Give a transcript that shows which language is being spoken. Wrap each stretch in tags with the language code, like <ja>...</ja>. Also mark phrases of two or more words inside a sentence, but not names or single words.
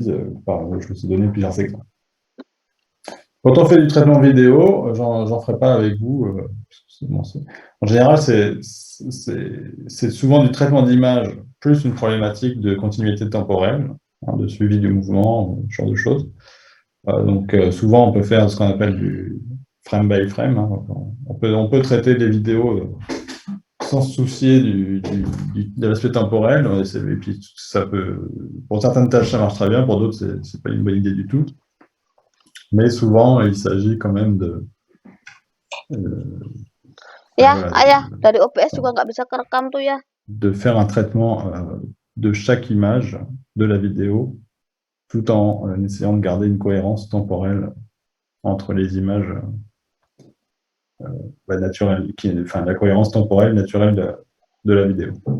<fr>Je me suis donné plusieurs exemples. Quand on fait du traitement vidéo, j'en ferai pas avec vous. En général, c'est souvent du traitement d'image plus une problématique de continuité temporelle, de suivi du mouvement, ce genre de choses. Donc souvent, on peut faire ce qu'on appelle du</fr> <en>frame by frame.</en> <fr>Hein. On peut traiter des vidéos sans se soucier de l'aspect temporel. Et puis, pour certaines tâches, ça marche très bien, pour d'autres, c'est pas une bonne idée du tout. Mais souvent, il s'agit quand même de...</fr> <id>dari OBS juga nggak bisa kerekam tuh ya.</id> <fr>De faire un traitement de chaque image de la vidéo, tout en essayant de garder une cohérence temporelle entre les images naturelles, enfin la cohérence temporelle naturelle de la vidéo.</fr>